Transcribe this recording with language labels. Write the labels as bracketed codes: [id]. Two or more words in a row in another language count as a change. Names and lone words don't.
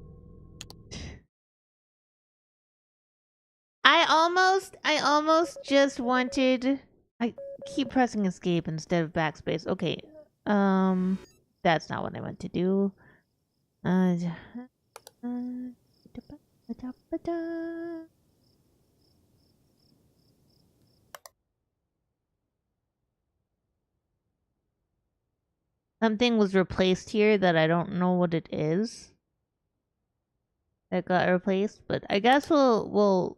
[en] I almost just wanted... I keep pressing escape instead of backspace. Okay. That's not what I meant to do. Ba-da-ba-da. Something was replaced here that I don't know what it is. That got replaced, but I guess we'll.